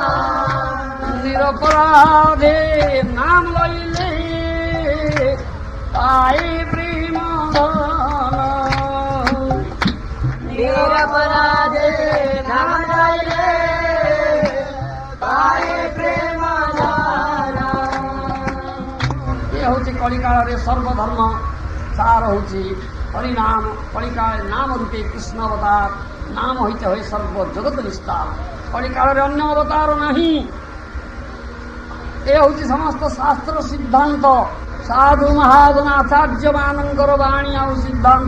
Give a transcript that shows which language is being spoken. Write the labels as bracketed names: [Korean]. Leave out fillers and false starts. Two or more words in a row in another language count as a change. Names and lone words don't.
[Bangla] নিরপরাধ রাধে নাম লইলে পাই প্রেম ধন নিরপরাধে নাম লইলে পায়ে প্রেম ধন। [Odia] ଏ ହେଉଛି କଳିକାଳରେ ସର୍ବଧର୍ମ ସାର ହେଉଛି ହରିନାମ। କଳିକାଳରେ ନାମ ରୂପେ କୃଷ୍ଣ ଅବତାର, ନାମ ହୋଇତେ ହୁଏ ସର୍ବ ଜଗତ ନିସ୍ତାର। କଳିକାଳରେ ଅନ୍ୟ ଅବତାର ନାହିଁ। ଏ ହେଉଛି ସମସ୍ତ ଶାସ୍ତ୍ର ସିଦ୍ଧାନ୍ତ, ସାଧୁ ମହାଜନ ଆଚାର୍ଯ୍ୟ ମାନଙ୍କର ବାଣୀ ଆଉ ସିଦ୍ଧାନ୍ତ।